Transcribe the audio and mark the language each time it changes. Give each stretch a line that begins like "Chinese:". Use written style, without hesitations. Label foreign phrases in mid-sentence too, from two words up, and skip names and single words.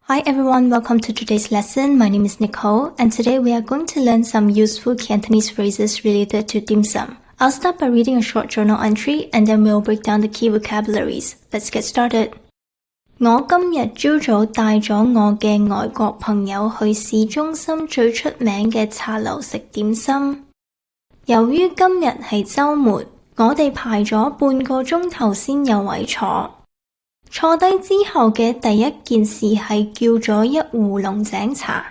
English: Hi everyone, welcome to today's lesson. My name is Nicole, and today we are going to learn some useful Cantonese phrases related to dim sum. I'll start by reading a short journal entry, and then we'll break down the key vocabularies. Let's get started.
Cantonese: 我今日朝早帶咗我嘅外國朋友去市中心最出名嘅茶樓食點心。由於今日係週末，我哋排咗半個鐘頭先有位坐。坐低之後嘅第一件事係叫咗一壺龍井茶。